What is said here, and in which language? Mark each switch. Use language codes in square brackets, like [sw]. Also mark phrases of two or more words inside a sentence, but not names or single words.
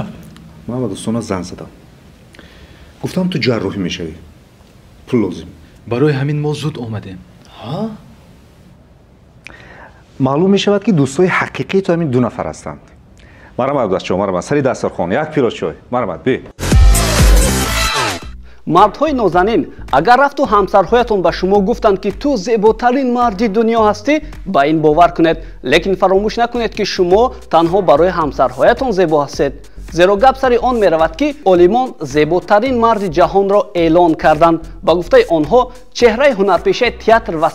[tg] ман ба дӯстона занг задам. гуфтам ту ҷарроҳӣ мешавӣ. пул лозим. барои ҳамин мо зуд омадем. ها؟ маълум мешавад ки дӯстои ҳақиқӣ ту ҳамин 2 нафар ҳастанд. марҳабо дасти шумо марҳабо сари дастархон як пиёла чой. марҳабо бӣ. мардҳои нозанин агар рафту ҳамсарҳоятон ба шумо гуфтанд ки ту зеботарин марди дунё ҳастӣ ба ин бовар кунед лекин фаромӯш накунед ки шумо танҳо барои ҳамсарҳоятон зебо ҳастед зеро гап сари он меравад ки олимон зеботарин марди ҷаҳонро эълон карданд ба гуфтаи онҳо чеҳраи ҳунарпешаи театр ва